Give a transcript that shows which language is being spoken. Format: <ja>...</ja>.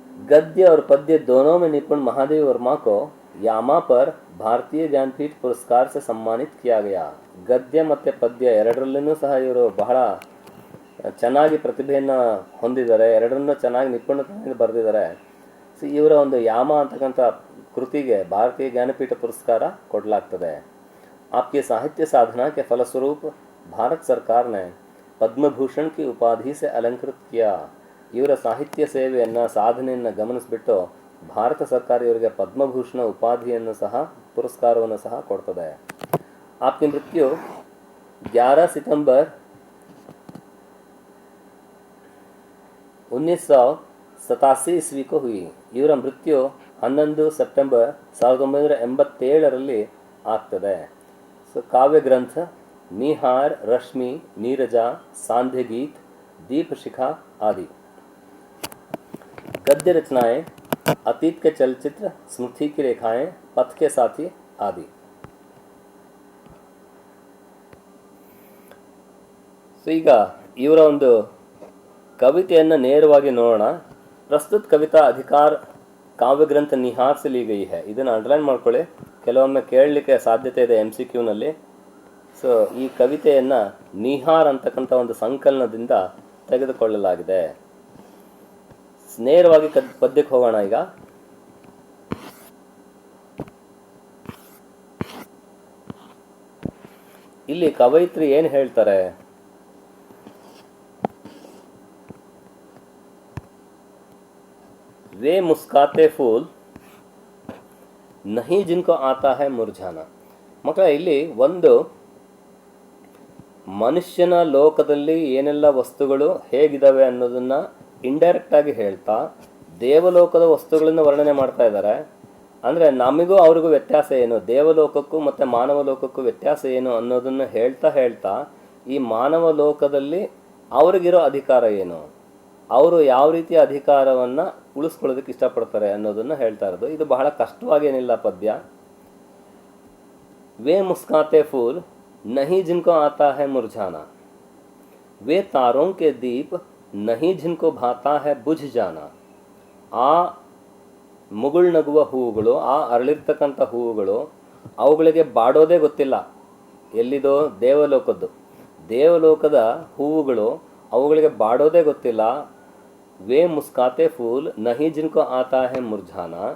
<hi>गद्य और पद्य दोनों में निपुण महादेवी वर्मा को यामा पर भारतीय ज्ञानपीठ पुरस्कार से सम्मानित किया गया.</hi> <kn>गद्य ಮತ್ತು ಪದ್ಯ ಎರಡರಲ್ಲೂ ಸಹ ಇವರು ಬಹಳ ಚೆನ್ನಾಗಿ ಪ್ರತಿಭೆಯನ್ನು ಹೊಂದಿದ್ದಾರೆ, ಎರಡರನ್ನೂ ಚೆನ್ನಾಗಿ ನಿಪುಣತೆಯಿಂದ ಬರೆದಿದ್ದಾರೆ. ಸೊ ಇವರ ಒಂದು ಯಾಮ ಅಂತಕ್ಕಂಥ ಕೃತಿಗೆ ಭಾರತೀಯ ಜ್ಞಾನಪೀಠ ಪುರಸ್ಕಾರ ಕೊಡಲಾಗ್ತದೆ.</kn> <hi>आपके साहित्य साधना के फलस्वरूप भारत सरकार ने पद्म भूषण की उपाधि से अलंकृत किया.</hi> <kn>ಇವರ ಸಾಹಿತ್ಯ ಸೇವೆಯನ್ನು ಸಾಧನೆಯನ್ನು ಗಮನಿಸಿಬಿಟ್ಟು ಭಾರತ ಸರ್ಕಾರ ಇವರಿಗೆ ಪದ್ಮಭೂಷಣ ಉಪಾಧಿಯನ್ನು ಸಹ ಪುರಸ್ಕಾರವನ್ನು ಸಹ ಕೊಡ್ತದೆ.</kn> <hi>आपकी मृत्यु 11 सितंबर 1987 ईस्वी को हुई.</hi> <kn>ಇವರ ಮೃತ್ಯು 11 ಸೆಪ್ಟೆಂಬರ್ 1987ರಲ್ಲಿ ಆಗ್ತದೆ.</kn> <hi>ಸೊ ಕಾವ್ಯ ಗ್ರಂಥ निहार, रश्मि, नीरजा, सांध्य गीत, दीप शिखा आदि. गद्य रचनाएं अतीत के चलचित्र, स्मृति की रेखाएं, पथ के साथी आदि.</hi> <kn>ಸೊ ಈಗ ಇವರ ಒಂದು ಕವಿತೆಯನ್ನು ನೇರವಾಗಿ ನೋಡೋಣ.</kn> <hi>ಪ್ರಸ್ತುತ ಕವಿತಾ ಅಧಿಕಾರ ಕಾವ್ಯ ಗ್ರಂಥ ನಿಹಾರ್ से ली गई है.</hi> <kn>ಇದನ್ನು ಅಂಡರ್ಲೈನ್ ಮಾಡ್ಕೊಳ್ಳಿ, ಕೆಲವೊಮ್ಮೆ ಕೇಳಲಿಕ್ಕೆ ಸಾಧ್ಯತೆ ಇದೆ MCQನಲ್ಲಿ. ಸೊ ಈ ಕವಿತೆಯನ್ನು ನಿಹಾರ್ ಅಂತಕ್ಕಂಥ ಒಂದು ಸಂಕಲನದಿಂದ ತೆಗೆದುಕೊಳ್ಳಲಾಗಿದೆ. ನೇರವಾಗಿ ಪದ್ಯಕ್ಕೆ ಹೋಗೋಣ. ಈಗ ಇಲ್ಲಿ ಕವಯಿತ್ರಿ ಏನು ಹೇಳ್ತಾರೆ,</kn> <hi>वे मुस्काते फूल नहीं जिनको आता है मुरझाना.</hi> <kn>ಮಕ್ಕಳ, ಇಲ್ಲಿ ಒಂದು ಮನುಷ್ಯನ ಲೋಕದಲ್ಲಿ ಏನೆಲ್ಲ ವಸ್ತುಗಳು ಹೇಗಿದ್ದಾವೆ ಅನ್ನೋದನ್ನು ಇಂಡೈರೆಕ್ಟಾಗಿ ಹೇಳ್ತಾ ದೇವಲೋಕದ ವಸ್ತುಗಳನ್ನು ವರ್ಣನೆ ಮಾಡ್ತಾ ಇದ್ದಾರೆ. ಅಂದರೆ ನಮಗೂ ಅವ್ರಿಗೂ ವ್ಯತ್ಯಾಸ ಏನು, ದೇವಲೋಕಕ್ಕೂ ಮತ್ತು ಮಾನವ ಲೋಕಕ್ಕೂ ವ್ಯತ್ಯಾಸ ಏನು ಅನ್ನೋದನ್ನು ಹೇಳ್ತಾ ಈ ಮಾನವ ಲೋಕದಲ್ಲಿ ಅವ್ರಿಗಿರೋ ಅಧಿಕಾರ ಏನು, ಅವರು ಯಾವ ರೀತಿಯ ಅಧಿಕಾರವನ್ನು ಉಳಿಸ್ಕೊಳ್ಳೋದಕ್ಕೆ ಇಷ್ಟಪಡ್ತಾರೆ ಅನ್ನೋದನ್ನು ಹೇಳ್ತಾ ಇರೋದು. ಇದು ಬಹಳ ಕಷ್ಟವಾಗೇನಿಲ್ಲ ಪದ್ಯ.</kn> <hi>वे मुस्काते फूल नहीं जिनको आता है मुरझाना, वे तारों के दीप नहीं जिनको भाता है बुझ जाना.</hi> <kn>ಆ ಮುಗುಳ್ನಗುವ ಹೂವುಗಳು, ಆ ಅರಳಿರ್ತಕ್ಕಂಥ ಹೂವುಗಳು, ಅವುಗಳಿಗೆ ಬಾಡೋದೇ ಗೊತ್ತಿಲ್ಲ. ಎಲ್ಲಿದೋ ದೇವಲೋಕದ ಹೂವುಗಳು, ಅವುಗಳಿಗೆ ಬಾಡೋದೇ ಗೊತ್ತಿಲ್ಲ.</kn> <hi>ವೇ ಮುಸ್ಕಾತೆ ಫೂಲ್ ನಹಿ ಜಿನ್ಕೋ ಆತಾ ಹೇ ಮುರ್ಝಾನ.</hi>